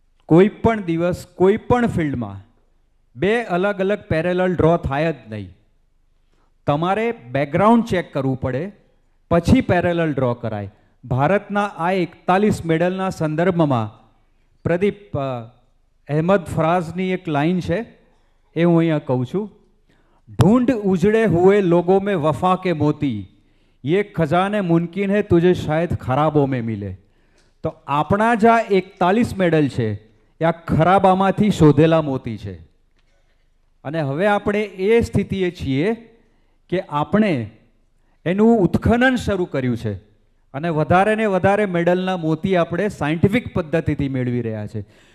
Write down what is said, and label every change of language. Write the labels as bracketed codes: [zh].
[gu] કોઈ પણ દિવસ કોઈ પણ ફિલ્ડમાં બે અલગ અલગ પેરેલલ ડ્રો થાય જ નહીં. તમારે બેકગ્રાઉન્ડ ચેક કરવું પડે પછી પેરેલલ ડ્રો કરાય. ભારતના આ 41 મેડલના સંદર્ભમાં પ્રદીપ અહેમદ ફરાઝની એક લાઈન છે એ હું અહીંયા કહું છું. [hi] ढूंढ उजड़े हुए लोगों में वफा के मोती, ये खजाने मुमकिन है तुझे शायद खराबों में मिले. [gu] તો આપણા જ આ 41 મેડલ છે એ આ ખરાબામાંથી શોધેલા મોતી છે. અને હવે આપણે એ સ્થિતિએ છીએ કે આપણે એનું ઉત્ખનન શરૂ કર્યું છે અને વધારે ને વધારે મેડલના મોતી આપણે સાયન્ટિફિક પદ્ધતિથી મેળવી રહ્યા છે.